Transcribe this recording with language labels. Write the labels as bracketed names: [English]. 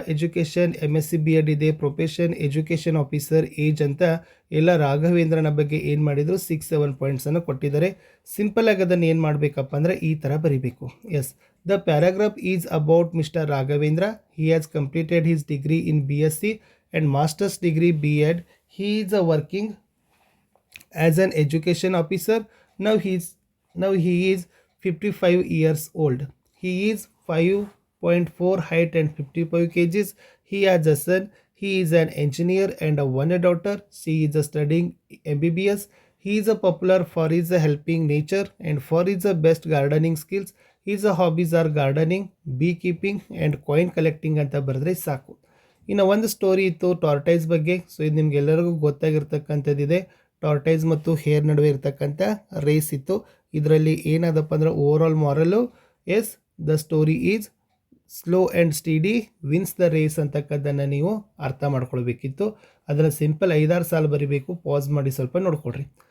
[Kannada] Education MSc B.Ed ಇದೆ. Profession education officer. Age ಅಂತ ಎಲ್ಲ ರಾಘವೇಂದ್ರನ ಬಗ್ಗೆ ಏನು ಮಾಡಿದರು 6-7 ಪಾಯಿಂಟ್ಸನ್ನು ಕೊಟ್ಟಿದ್ದಾರೆ. ಸಿಂಪಲ್ ಆಗಿ ಅದನ್ನು ಏನು ಮಾಡಬೇಕಪ್ಪ ಅಂದರೆ ಈ ಥರ ಬರೀಬೇಕು. [English] As the paragraph is about mister Raghavendra. He has completed his degree in BSc and master's degree B.Ed. He is working as an education officer. Now he is 55 years old. He is 5.4 height and 55 kgs. He has a son. He is an engineer and one daughter. She is studying MBBS. He is popular for his helping nature and for his best gardening skills. His hobbies are gardening, beekeeping and coin collecting [Kannada] ಅಂತ ಬರೆದ್ರೆ ಸಾಕು. ಇನ್ನು ಒಂದು story ಇತ್ತು tortoise ಬಗ್ಗೆ. So ಇದು ನಿಮ್ಗೆಲ್ಲರಿಗೂ ಗೊತ್ತಾಗಿರ್ತಕ್ಕಂಥದ್ದಿದೆ. Tortoise ಮತ್ತು ಹೇರ್ ನಡುವೆ ಇರ್ತಕ್ಕಂಥ ರೇಸ್ ಇತ್ತು. ಇದರಲ್ಲಿ ಏನಾದಪ್ಪ ಅಂದ್ರೆ over all ಮಾರಲ್ಲು [English] is the story is slow and steady wins the race [Kannada] ಅಂತಕ್ಕದ್ದನ್ನು ನೀವು ಅರ್ಥ ಮಾಡ್ಕೊಳ್ಬೇಕಿತ್ತು. ಅದನ್ನು ಸಿಂಪಲ್ 5-6 ಸಾಲು ಬರಿಬೇಕು. ಪಾಸ್ ಮಾಡಿ ಸ್ವಲ್ಪ ನೋಡ್ಕೊಳ್ರಿ.